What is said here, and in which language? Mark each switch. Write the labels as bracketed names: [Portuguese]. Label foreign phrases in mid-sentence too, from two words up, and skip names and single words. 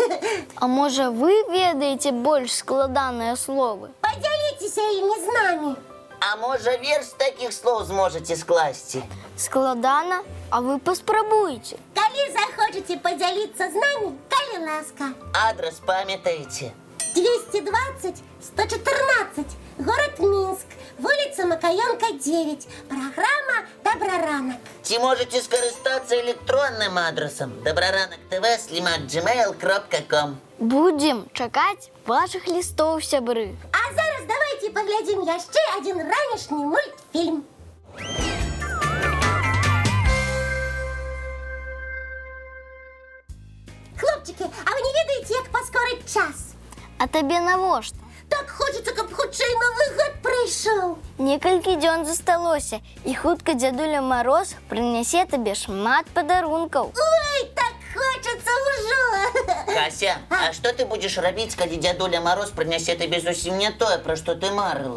[Belarusian] А можа, вы ведаеце больш складаныя словы? Падзяліцеся імі з намі. А можа, верш такіх слоў зможаце скласці? Складана, а вы паспрабуйце. Калі захочаце падзяліцца з намі, калі ласка. Адрес памятаеце? 220-114, [Russian] город Минск, [Ukrainian] вулиця Макаенка, 9. 9. Програма «Доброранок». Ці можете скористатися електронним адресом dobroranak.tv@gmail.com. Будем чекати ваших листов, [Belarusian] сябры. А зараз [Russian] давайте поглядим [Belarusian] яшчэ один ранішні мультфільм. Хлопчики, а ви не ведаеце, як паскорыць час? А табе навошта? Так хочется, каб хутчэй Новы год прыйшоў. Некалькі дзён засталося, і хутка дзядуля Мароз прынясе табе шмат падарункаў. Ой, так хочется ўжо. Кася, а што ты будзеш рабіць, калі дзядуля Мароз прынясе табе зусім не тое, пра што ты марыла?